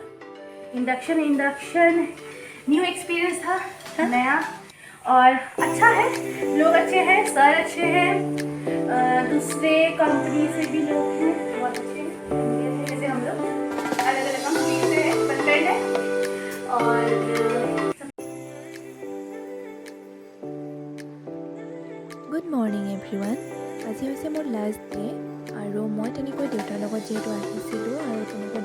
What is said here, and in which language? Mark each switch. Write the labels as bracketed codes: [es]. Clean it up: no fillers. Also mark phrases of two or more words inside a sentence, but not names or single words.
[hi] इंडक्शन न्यू एक्सपीरियंस था नया और अच्छा है लोग अच्छे हैं सर अच्छे हैं दूसरे कंपनी से भी लोग हैं बहुत अच्छे हैं जैसे हम लोग अलग अलग कंपनी से फ्रेंड है और [en] good morning everyone [as] আজি হৈছে মোৰ [en] last day [as] আৰু মই তেনেকৈ দেউতাৰ লগত যিহেতু আহিছিলোঁ আৰু তেনেকৈ